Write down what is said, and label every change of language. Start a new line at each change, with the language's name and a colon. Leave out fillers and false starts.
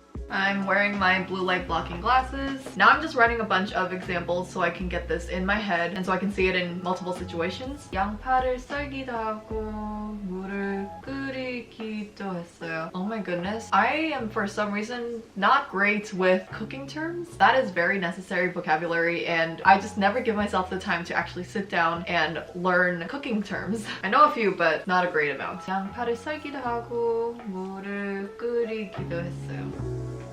English: I'm wearing my blue light blocking glasses. Now I'm just writing a bunch of examples so I can get this in my head and so I can see it in multiple situations.
Korean: 양파를 썰기도 하고 물을 끓이기도 했어요.
English: Oh my goodness. I am for some reason not great with cooking terms. That is very necessary vocabulary and I just never give myself the time to actually sit down and learn cooking terms. I know a few but not a great amount.
Korean: 양파를 썰기도 하고 물을 끓이기도 했어요.